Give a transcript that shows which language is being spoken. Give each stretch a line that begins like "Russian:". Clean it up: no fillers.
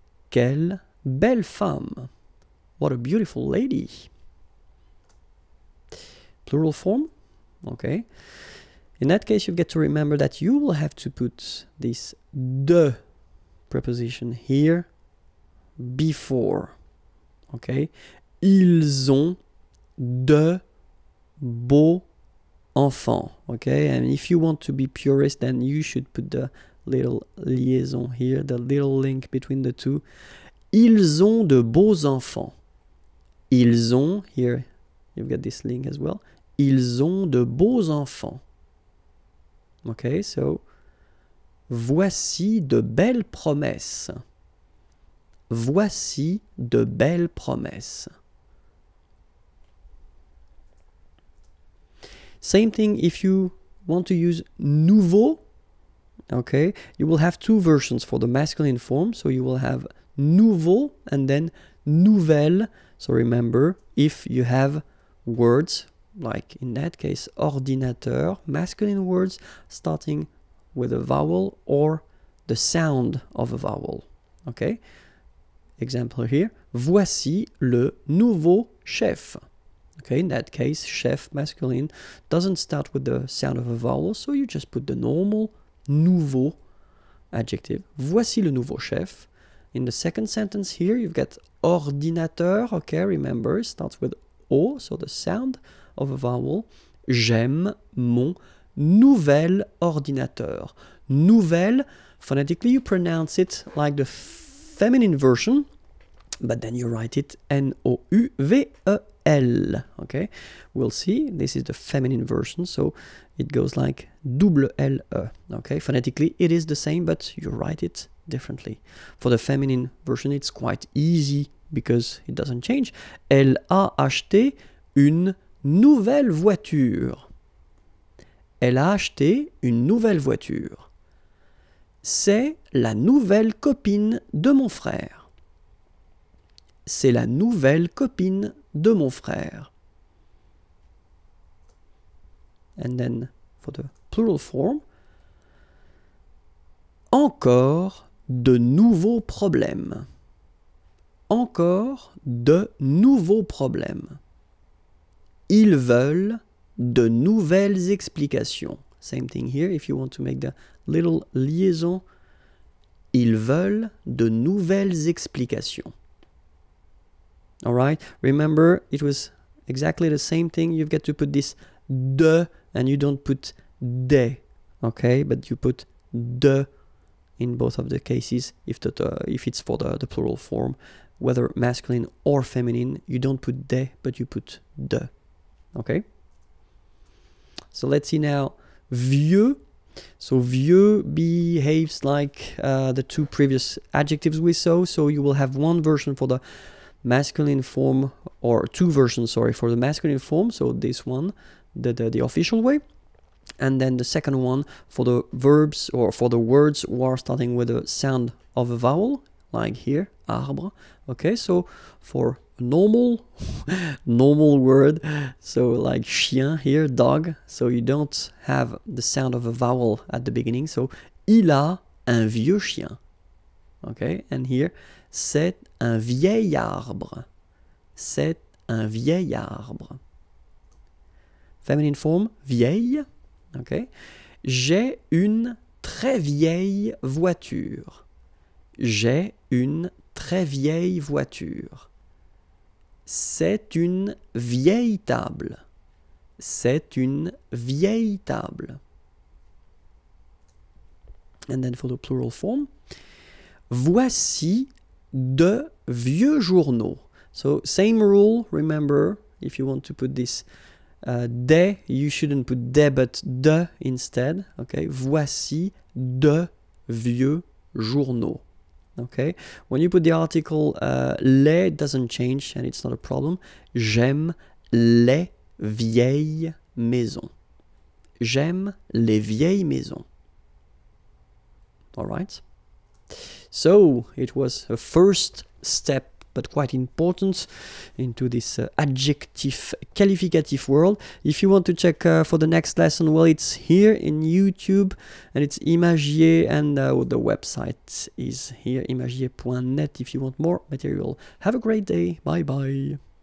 French: Quelle belle femme.
English: What a beautiful lady. Plural form. Okay. In that case, you get to remember that you will have to put this de preposition here before. Okay.
French: Ils ont de beaux enfants.
English: Okay. And if you want to be purist, then you should put the little liaison here, the little link between the two.
French: Ils ont de beaux enfants. Ils ont,
English: here you've got this link as well.
French: Ils ont de beaux enfants.
English: Okay, so
French: voici de belles promesses. Voici de belles promesses.
English: Same thing if you want to use nouveau. Okay, you will have two versions for the masculine form. So you will have nouveau and then nouvelle. So remember, if you have words, like in that case, ordinateur, masculine words starting with a vowel or the sound of a vowel. Okay? Example here,
French: voici le nouveau chef.
English: Okay, in that case, chef, masculine, doesn't start with the sound of a vowel, so you just put the normal nouveau adjective.
French: Voici le nouveau chef.
English: In the second sentence here, you've got ordinateur. Okay, remember, it starts with O, so the sound of a vowel.
French: J'aime mon nouvel ordinateur.
English: Nouvelle, phonetically you pronounce it like the feminine version, but then you write it N-O-U-V-E-L. Okay, we'll see. This is the feminine version, so it goes like double L-E. Okay, phonetically it is the same, but you write it differently. For the feminine version, it's quite easy because it doesn't change.
French: Elle a acheté une nouvelle voiture. Elle a acheté une nouvelle voiture. C'est la nouvelle copine de mon frère. C'est la nouvelle copine de mon frère.
English: And then for the plural form,
French: encore de nouveaux problèmes. Encore de nouveaux problèmes. Ils veulent de nouvelles explications.
English: Same thing here, if you want to make the little liaison.
French: Ils veulent de nouvelles explications.
English: All right, remember, it was exactly the same thing. You've got to put this de, and you don't put des, okay? But you put de in both of the cases. If it's for the plural form, whether masculine or feminine, you don't put des, but you put de, okay? So let's see now, vieux. So vieux behaves like the two previous adjectives we saw. So you will have one version for the masculine form, or two versions, sorry, for the masculine form. So this one, the official way. And then the second one for the verbs or for the words who are starting with a sound of a vowel, like here, arbre. Okay, so for a normal word, so like chien here, dog, so you don't have the sound of a vowel at the beginning.
French: So il a un vieux chien.
English: Okay, and here,
French: c'est un vieil arbre. C'est un vieil arbre.
English: Feminine form,
French: vieille. Okay. J'ai une très vieille voiture. J'ai une très vieille voiture. C'est une vieille table. C'est une vieille table.
English: And then for the plural form,
French: voici de vieux journaux.
English: So same rule, remember, if you want to put this des, you shouldn't put des but de instead.
French: Okay, voici de vieux journaux.
English: Okay, when you put the article les, it doesn't change and it's not a problem.
French: J'aime les vieilles maisons. J'aime les vieilles maisons.
English: All right. So it was a first step, but quite important, into this adjective qualificatif world. If you want to check for the next lesson, well, it's here in YouTube, and it's Imagier, and the website is here, imagier.net, if you want more material. Have a great day. Bye bye.